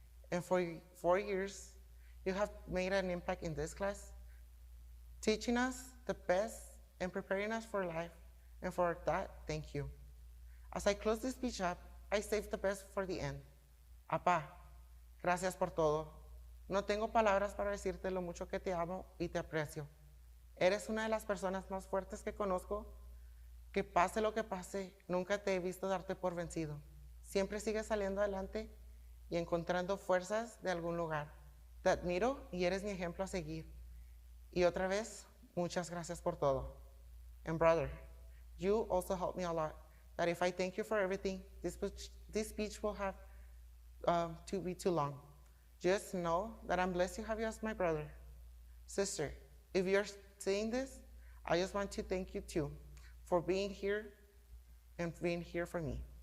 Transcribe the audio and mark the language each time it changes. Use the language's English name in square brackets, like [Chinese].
[English] And for 4 years, you have made an impact in this class, teaching us the best and preparing us for life. And for that, thank you. As I close this speech up, I saved the best for the end. [Spanish] Apá, gracias por todo. No tengo palabras para decirte lo mucho que te amo y te aprecio. Eres una de las personas más fuertes que conozco, que pase lo que pase, nunca te he visto darte por vencido. Siempre sigues saliendo adelante y encontrando fuerzas de algún lugar. Te admiro y eres mi ejemplo a seguir. Y otra vez, Muchas gracias por todo. [English] And brother, you also helped me a lot. That if I thank you for everything, this speech will have to be too long. Just know that I'm blessed to have you as my brother. Sister, if you're saying this, I just want to thank you too for being here and being here for me.